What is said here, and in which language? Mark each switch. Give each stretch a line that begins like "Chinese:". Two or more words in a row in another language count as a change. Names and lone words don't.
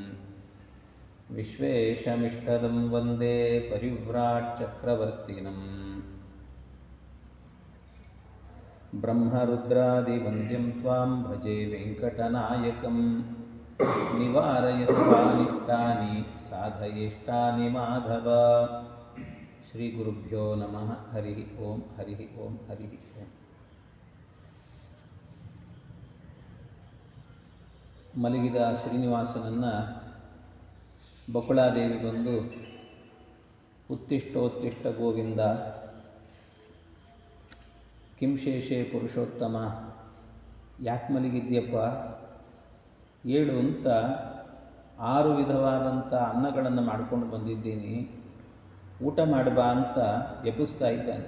Sanskrit: विश्वेशमिष्टदं वन्दे परिव्राट्चक्रवर्तिनम् ब्रह्मरुद्रादिवन्द्यं त्वां भजे वेङ्कटनायकं निवारयस्वानिष्टानि साधयेष्टानि माधव। श्रीगुरुभ्यो नमः। हरिः ओं हरिः ओं हरिः ओं।
Kannada: ಮಲಗಿದ ಶ್ರೀನಿವಾಸನನ್ನು ಬಕುಳಾದೇವಿ ಬಂದು
Sanskrit: ಉತ್ತಿಷ್ಟೋತ್ತಿಷ್ಟ ಗೋವಿಂದ ಕಿಂಶೇಷೇ ಪುರುಷೋತ್ತಮ,
Kannada: ಯಾಕೆ ಮಲಗಿದ್ಯಪ್ಪ, ಏಳು ಅಂತ 6 ವಿಧವಾದಂಥ ಅನ್ನಗಳನ್ನು ಮಾಡ್ಕೊಂಡು ಬಂದಿದ್ದೀನಿ, ಊಟ ಮಾಡಬಾ ಅಂತ ಎಬ್ಬಿಸ್ತಾ ಇದ್ದಾನೆ.